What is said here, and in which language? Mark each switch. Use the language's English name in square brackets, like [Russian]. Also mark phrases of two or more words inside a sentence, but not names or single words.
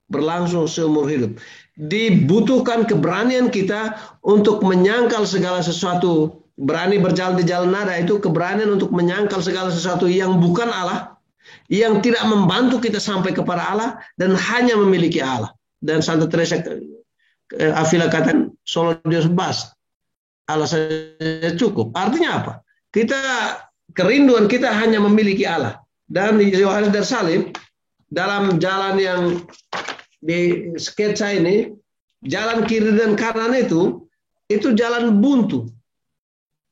[Indonesian] Dibutuhkan keberanian kita untuk menyangkal segala sesuatu. Berani berjalan di jalan nada itu keberanian untuk menyangkal segala sesuatu yang bukan Allah. Yang tidak membantu kita sampai kepada Allah dan hanya memiliki Allah. Dan Santa Teresa Avila katakan [Spanish] solo Dios basta. [Indonesian] Allah saja cukup. Artinya apa? Kerinduan kita hanya memiliki Allah. Dan Yohanes dan Salib dalam jalan yang di sketsa ini, jalan kiri dan kanan itu jalan buntu.